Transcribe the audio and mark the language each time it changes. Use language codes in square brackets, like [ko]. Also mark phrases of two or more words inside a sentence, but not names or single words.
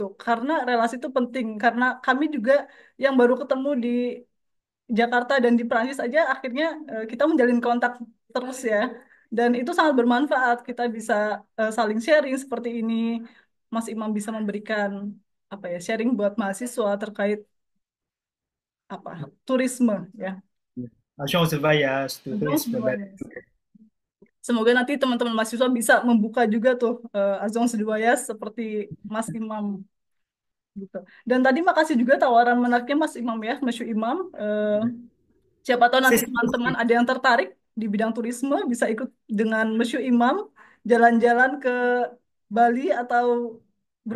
[id] Karena relasi itu penting. Karena kami juga yang baru ketemu di Jakarta dan di Prancis aja akhirnya kita menjalin kontak terus ya. Dan itu sangat bermanfaat. Kita bisa saling sharing seperti ini. Mas Imam bisa memberikan apa ya sharing buat mahasiswa terkait apa turisme ya. [fr] Agence de voyage, tourisme. [id] Semoga nanti teman-teman mahasiswa bisa membuka juga tuh [fr] Agence de Voyage [id] seperti Mas Imam gitu. Dan tadi makasih juga tawaran menariknya Mas Imam ya, Mas Imam. Siapa tahu nanti teman-teman ada yang tertarik di bidang turisme bisa ikut dengan Mas Imam jalan-jalan ke Bali atau Bromo.